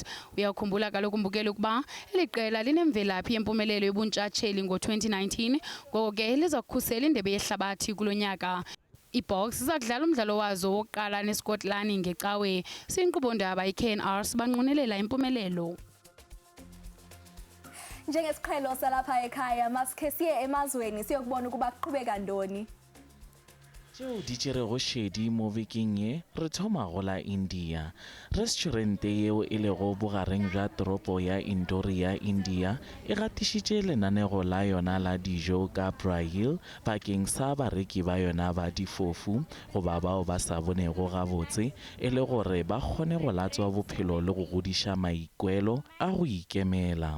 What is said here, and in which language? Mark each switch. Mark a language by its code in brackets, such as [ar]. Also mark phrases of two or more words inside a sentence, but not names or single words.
[xh] Uyakhumbula kaloku mbukeli ukuba eli qela linemvelaphi yempumelelo yobuntshatsheli ngo-2019 ngoko ke liza kukhusela indebe yehlabathi kulo nyaka. IBoks ziza kudlala umdlalo wazo wokuqala neSkotlani ngecawe. Siyinkqubo-ndaba iKNR sibanqunelela impumelelo. Njengesiqhelo salapha ekhaya, masikhe siye emazweni siyokubona ukuba kuqhubeka ntoni. [nso] Tšeo di tšerego šedi mo bekeng ye re thoma go la India. Restaurante yeo e lego bogareng bja toropo ya Indore ya India e gatišitše lenanego la yona la dijo ka Braille bakeng sa bareki ba yona ba difofu goba bao ba sa bonego gabotse e le gore ba kgone go latswa bophelo le go godiša maikwelo a go ikemela.